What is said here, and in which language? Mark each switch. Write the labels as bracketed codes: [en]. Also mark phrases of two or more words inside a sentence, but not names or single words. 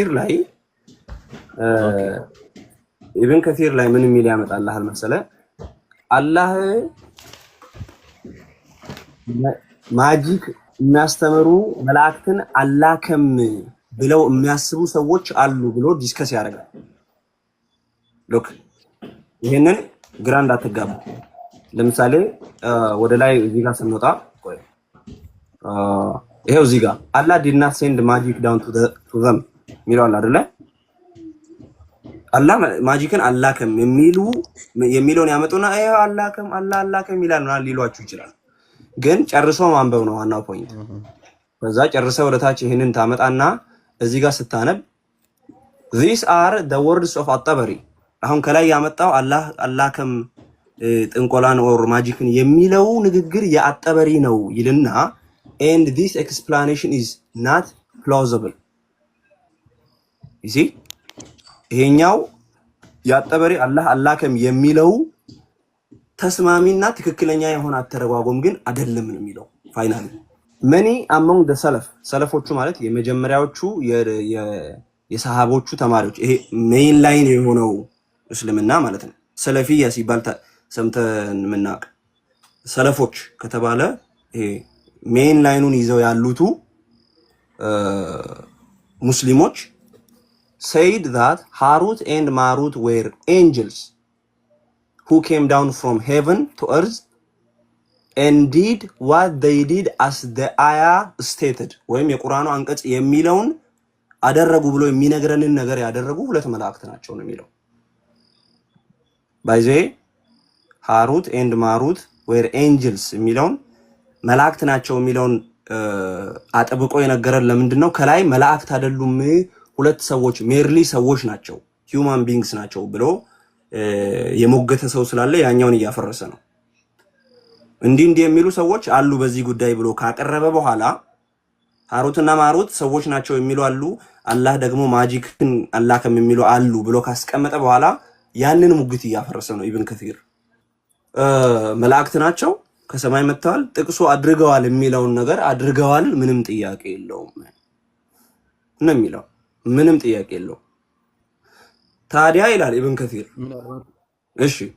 [am] ከቲር ላይ ምን የሚል ያመጣልሃል መሰለ አላህ ማጂክ የሚያስተምሩ መላእክትን አላከም ብለው የሚያስቡ ሰዎች አሉ ብሎ ዲስከስ ያደርጋል። ሎክ ይሄንን ግራ እንዳትጋቡ። ለምሳሌ ወደ ላይ እዚህ ጋር ስንወጣ ይሄው እዚህ ጋር አላህ [en] did not send magic down to them [am] የሚለው አለ አይደለ? አላህ ማጂክን አላከም የሚለውን ያመጡና ይሄው አላከም አላከም ይላል ማለት ሊሏችሁ ይችላል። ግን ጨርሶ ማንበብ ነው ዋናው ፖይንት። በዛ ጨርሰው ወደታች ይሄንን ታመጣና እዚህ ጋር ስታነብ [en] these are the words of at-Tabari። [am] አሁን ከላይ ያመጣው አላህ አላከም ጥንቆላን [en] or magic [am] የሚለው ንግግር የአጠበሪ ነው ይልና [en] and this explanation is not plausible። [am] ይሄኛው የአጠበሪ አላህ አላከም የሚለው ተስማሚና ትክክለኛ የሆነ አተረጓጎም ግን አይደለም ነው የሚለው። [en] finally many among the [am] ሰለፎቹ ማለት የመጀመሪያዎቹ የሰሃቦቹ ተማሪዎች ይሄ [en] main line [am] የሆነው እስልምና ማለት ነው። ሰለፊያ ሲባል ሰምተን ምናቅ ሰለፎች ከተባለ ይሄ [en] main line [am] ይዘው ያሉቱ [en] ሙስሊሞች said that Harut and Marut were angels who came down from heaven to earth and did what they did as the ayah stated [am] ወይም የቁርአኑ አንቀጽ የሚለውን አደረጉ ብሎ የሚነግረንን ነገር ያደረጉ ሁለት መላእክት ናቸው ነው የሚለው። [en] by the Harut and Marut were angels [am] የሚለውን መላእክት ናቸው የሚለውን አጥብቆ የነገረን ለምንድነው? ከላይ መላእክት አይደሉም ሁለት ሰዎች ሜርሊ ሰዎች ናቸው [en] human beings [am] ናቸው ብሎ የሞገተ ሰው ስላለ ያኛውን እያፈረሰ ነው። እንዲህ የሚሉ ሰዎች አሉ በዚህ ጉዳይ ብሎ ካቀረበ በኋላ ሃሩትና ማሩት ሰዎች ናቸው የሚሉ አሉ፣ አላህ ደግሞ ማጂክን አላከም የሚሉ አሉ ብሎ ካስቀመጠ በኋላ ያንን ሙግት እያፈረሰ ነው። ኢብን ከቲር መላእክት ናቸው ከሰማይ መጥተዋል ጥቅሱ አድርገዋል የሚለውን ነገር አድርገዋል ምንም ጥያቄ የለውም ነው የሚለው። ምንም ጥያቄ የለው። ታዲያ ይላል ኢብን ከቲር እሺ